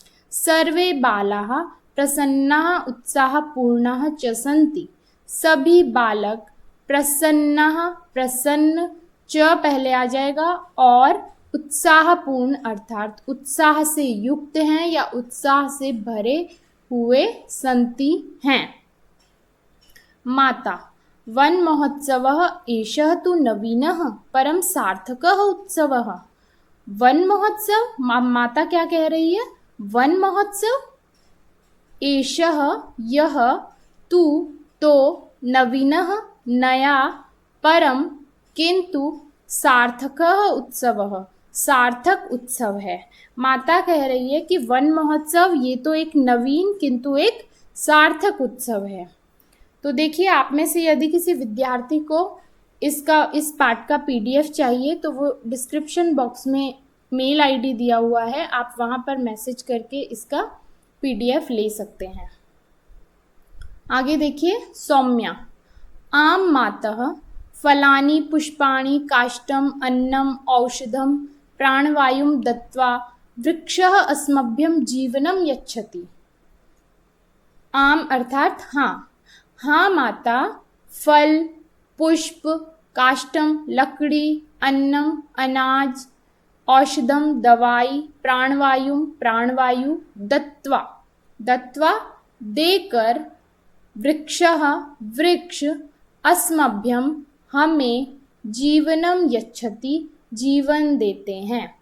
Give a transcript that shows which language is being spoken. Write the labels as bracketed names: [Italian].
[Sanskrit] सर्वे बालाः प्रसन्नाः उत्साहपूर्णाः च सन्ति, [Hindi] सभी बालक प्रसन्नाः, प्रसन्न, च पहले आ जाएगा, और उत्साहपूर्ण अर्थात उत्साह से युक्त हैं या उत्साह से भरे हुए सन्ति हैं। [Sanskrit] माता, वन महोत्सवः एषः तु नवीनः परम सार्थकः उत्सवः। [Hindi] वन महोत्सव, माता क्या कह रही है? वन महोत्सव एषः यह, तु तो, नवीनः नया, परम किंतु, सार्थकः उत्सवः सार्थक उत्सव है। माता कह रही है कि वन महोत्सव ये तो एक नवीन किंतु एक सार्थक उत्सव है। तो देखिए, आप में से यदि किसी विद्यार्थी को इस पाठ का PDF चाहिए तो वो डिस्क्रिप्शन बॉक्स में मेल ID दिया हुआ है, आप वहाँ पर मैसेज करके इसका PDF ले सकते हैं। [Sanskrit] आगे देखिए, सौम्या, आम मातः फलानि पुष्पाणि काष्ठम् अन्नम् औषधं प्राणवायुं दत्त्वा वृक्षः अस्मभ्यं जीवनं यच्छति। [Hindi] आम अर्थात हाँ, हाँ माता, फल, पुष्प, काष्ठम लकड़ी, अन्नम अनाज, औषधम दवाई, प्राणवायु प्राणवायु, दत्त्वा दत्त्वा देकर, वृक्षः वृक्ष, अस्मभ्यम हमें, जीवनम यच्छति जीवन देते हैं।